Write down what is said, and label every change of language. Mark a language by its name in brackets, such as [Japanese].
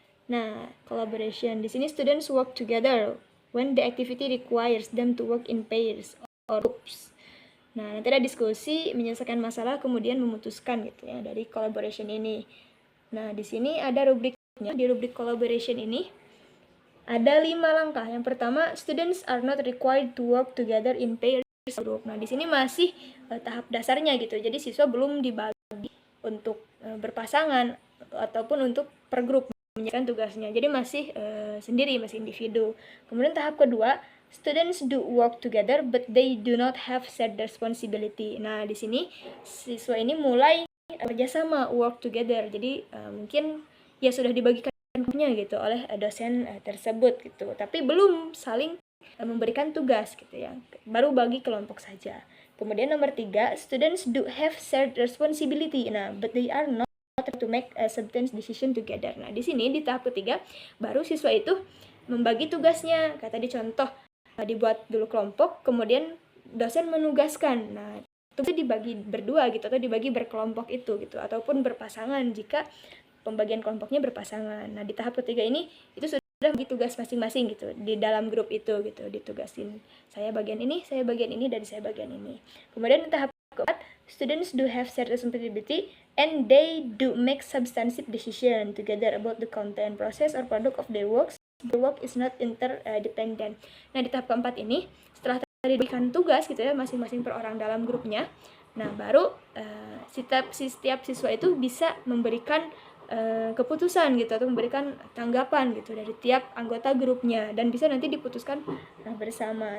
[English] Nah, collaboration [Indonesian] di sini [English] students work together when the activity requires them to work in pairs or groups. [Indonesian] Nah, nanti ada diskusi, menyelesaikan masalah, kemudian memutuskan gitu ya dari collaboration ini. Nah, di sini ada rubriknya. Di rubrik collaboration ini ada 5 langkah. Yang pertama, [English] students are not required to work together in pairs or group. [Indonesian] Nah, di sini masih tahap dasarnya gitu. Jadi siswa belum dibagi untuk berpasangan ataupun untuk per grup mengerjakan tugasnya. Jadi masih sendiri, masih individu. Kemudian tahap kedua, [English] students do work together but they do not have shared responsibility. [Indonesian] Nah, di sini siswa ini mulai kerjasama, [English] work together. [Indonesian] Jadi mungkin ya sudah dibagikan gitu oleh dosen tersebut gitu, tapi belum saling memberikan tugas gitu ya, baru bagi kelompok saja. Kemudian nomor 3, [English] students do have shared responsibility. Nah, but they are not to make a substance decision together. [Indonesian] Nah, di sini di tahap ketiga baru siswa itu membagi tugasnya. Kayak tadi contoh, dibuat dulu kelompok, kemudian dosen menugaskan. Nah, itu dibagi berdua gitu atau dibagi berkelompok itu gitu, ataupun berpasangan jika pembagian kelompoknya berpasangan. Nah, di tahap ketiga ini itu sudah bagi tugas masing-masing gitu di dalam grup itu gitu, ditugasin saya bagian ini, dan saya bagian ini. Kemudian di tahap keempat, [English] students do have shared responsibility and they do make substantive decision together about the content, process, or product of their works. The work is not interdependent. [Indonesian] Nah, di tahap keempat ini setelah tadi diberikan tugas gitu ya masing-masing per orang dalam grupnya, nah baru setiap siswa itu bisa memberikan keputusan gitu atau memberikan tanggapan gitu dari tiap anggota grupnya, dan bisa nanti diputuskan bersama.